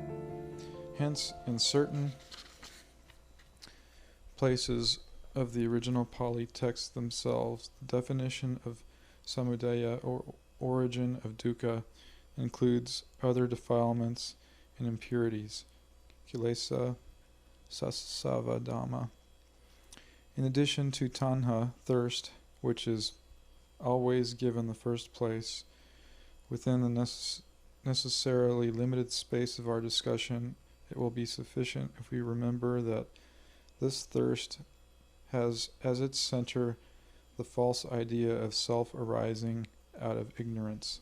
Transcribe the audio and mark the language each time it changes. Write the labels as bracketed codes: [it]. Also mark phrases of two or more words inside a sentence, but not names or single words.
[en] Hence, in certain places of the original Pali texts themselves, the definition of samudaya, or origin of dukkha, includes other defilements and impurities, [pi] kilesa, sasava Dhamma. [en] In addition to tanha, thirst, which is always given the first place, within the necessarily limited space of our discussion, it will be sufficient if we remember that this thirst has as its center the false idea of self arising out of ignorance.